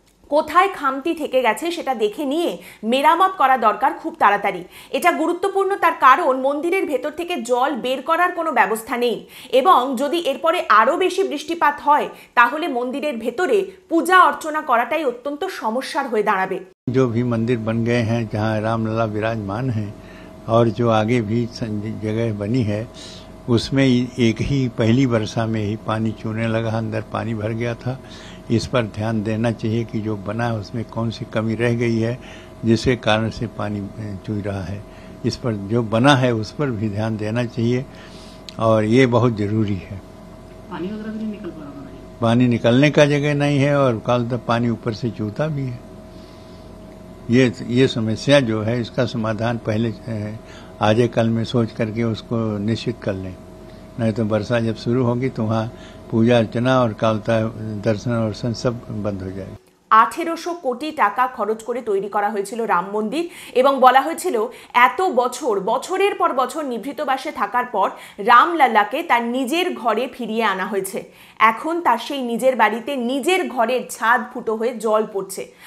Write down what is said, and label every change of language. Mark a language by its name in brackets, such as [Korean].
[Bangla] কোথায় খামতি থেকে গেছে সেটা দেখে নিয়ে মেরামত করা দরকার খুব তাড়াতাড়ি। এটা গুরুত্বপূর্ণ তার কারণ মন্দিরের ভেতর থেকে জল বের করার কোনো ব্যবস্থা নেই, এবং যদি এরপরে আরও বেশি বৃষ্টিপাত হয় তাহলে মন্দিরের ভেতরে পূজা অর্চনা করাটাই অত্যন্ত সমস্যার হয়ে দাঁড়াবে। [Hindi] जो भी मंदिर बन गए हैं जहाँ रामलला विराजमान हैं और जो आगे भी जगह बनी है उसमें एक ही पहली वर्षा में ही पानी चूने लगा, अंदर पानी भर गया था। इस पर ध्यान देना चाहिए कि जो बना है उसमें कौन सी कमी रह गई है जिसके कारण से पानी चूई रहा है। इस पर जो बना है उस पर भी ध्यान देना चाहिए और ये बहुत जरूरी है। पानी वगैरह भी नहीं निकल पा रहा है, पानी निकलने का जगह नहीं है और कल तक पानी ऊपर से चूता भी है। ये समस्या जो है इसका समाधान पहले आज कल में सोच करके उसको निश्चित कर लें, नहीं तो वर्षा जब शुरू होगी तो वहाँ पूजा अर्चना और कालता दर्शन और सब बंद हो जाएगा। [Bangla] 1800 কোটি টাকা খরচ করে তৈরি করা হয়েছিল রাম মন্দির, এবং বলা হয়েছিল এত বছর, বছরের পর বছর নিভৃতবাসে থাকার পর রামলালাকে তার নিজের ঘরে ফিরিয়ে আনা হয়েছে। এখন তার সেই নিজের বাড়িতে নিজের ঘরের ছাদ ফুটো হয়ে জল পড়ছে।